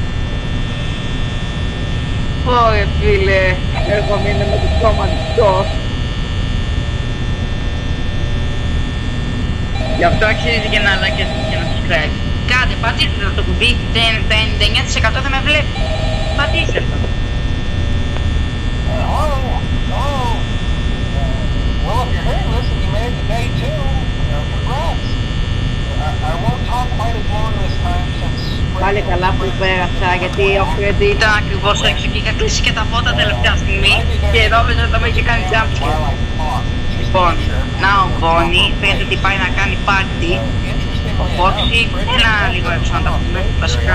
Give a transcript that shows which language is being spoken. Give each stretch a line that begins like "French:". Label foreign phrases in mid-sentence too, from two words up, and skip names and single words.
Greek: Ωρε φίλε, έχω μείνει με το στόμα ανοιχτό. Γι' αυτό αξίζει και να like και να subscribe. Κάντε, πατήστε το κουμπί, τα 99% δεν με βλέπει. Πατήστε το.
English: Well, if you're hearing this and you made it to day 2, congrats.
Greek: Πάλι καλά που πέρασα, γιατί ο Φρέντι ήταν ακριβώς έξω και είχα κλείσει και τα φώτα τελευταία στιγμή και νόμιζα ότι θα με είχε κάνει jumpscare. Λοιπόν, να ο Μπόνι φαίνεται ότι πάει να κάνει πάρτι. Ο Φόξι, έλα λίγο έξω να τα πούμε, βασικά.